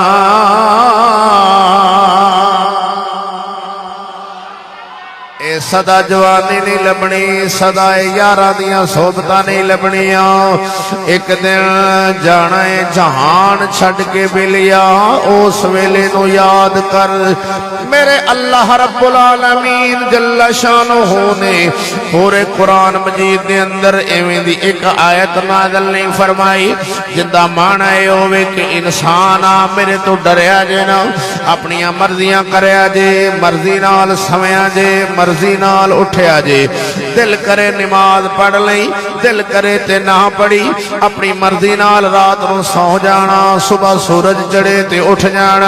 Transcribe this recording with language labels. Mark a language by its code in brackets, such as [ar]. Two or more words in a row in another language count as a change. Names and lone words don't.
[pa] سدا جوانی نہیں لبھنی، سدا یاراں دیاں صحبتاں نہیں لبھنیاں. ایک دن جانا ہے جہان چھڈ کے بیلیا، اس ویلے نوں یاد کر. मेरे [ar] الله رب العالمين جل شانه [pa] نے پورے قرآن مجید کے اندر ایویں دی ایک آیت نازل نہیں فرمائی جندا معنی یہ ہووے کہ انسان آ میرے تو ڈریا جے نہ، اپنیاں مرضیاں کریا جے، مرضی نال سویا جے، مرضی نال اٹھیا جے. دل کرے نماز پڑھ لئی، دل کرے تے نہ پڑھی، اپنی مرضی نال رات نوں سوں جانا، صبح سورج چڑھے تے اٹھ جانا.